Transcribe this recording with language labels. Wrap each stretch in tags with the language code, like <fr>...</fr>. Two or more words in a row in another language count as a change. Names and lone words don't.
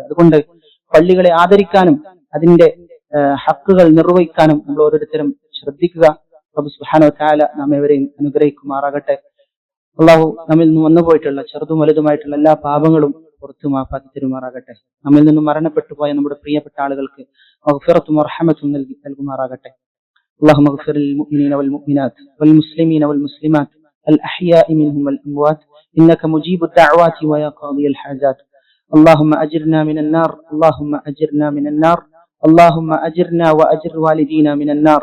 <ml>അതുകൊണ്ട് പള്ളികളെ ആദരിക്കാനും അതിന്റെ ഹക്കുകൾ നിർവഹിക്കാനും നമ്മൾ ഓരോരുത്തരും ശ്രദ്ധിക്കുക. റബ്ബ്</ml> <ar>سبحانه وتعالى</ar> <ml>നാം ഏവരെയും അനുഗ്രഹിക്കുമാറാകട്ടെ. അല്ലാഹു നമ്മിൽ നിന്ന് വന്നുപോയിട്ടുള്ള ചെറുതും വലുതുമായിട്ടുള്ള എല്ലാ പാപങ്ങളും പുറത്തു മാപ്പാക്കി തരുമാറാകട്ടെ. നമ്മിൽ നിന്നും മരണപ്പെട്ടു പോയ നമ്മുടെ പ്രിയപ്പെട്ട ആളുകൾക്ക് മഗ്ഫിറത്തും റഹ്മത്തും നൽകുമാറാകട്ടെ.</ml> <ar>اللهم اغفر للمؤمنين والمؤمنات والمسلمين والمسلمات الأحياء منهم والأموات إنك مجيب الدعوات ويا قاضي الحاجات. اللهم أجرنا من النار، اللهم أجرنا من النار، اللهم أجرنا وأجر والدينا من النار.</ar>